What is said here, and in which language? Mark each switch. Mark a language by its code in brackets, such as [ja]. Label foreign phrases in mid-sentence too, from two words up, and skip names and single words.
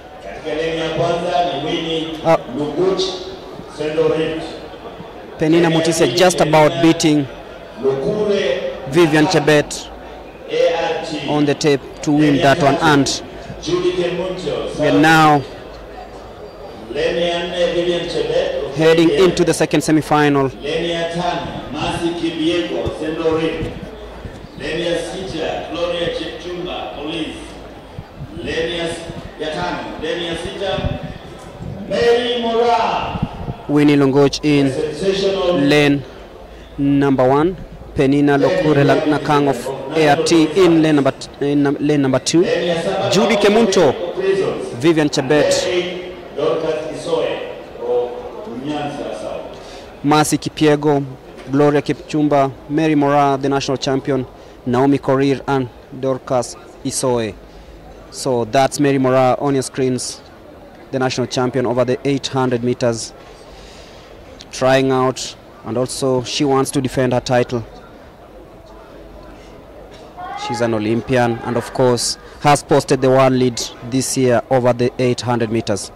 [en] Penina Mutisia just about beating Vivian Chebet on the tape to win that one, and we are now heading into the second semi-final. [sw] Leni ya 5 Masi Kibiego Central Ring. Leni ya 6 Gloria Chepchumba Police. Leni ya 5 Leni ya 6 Mary Mora. [en] Winnie Longoch in lane number 1. Penina Lokure Nakang of ART in lane number 2. Judy Kemunto, Vivian Chebet, Masi Kipiego, Gloria Kipchumba, Mary Mora, the national champion, Naomi Korir and Dorcas Isoe. So that's Mary Mora on your screens, the national champion over the 800 meters, trying out, and also she wants to defend her title. She's an Olympian and of course has posted the world lead this year over the 800 meters.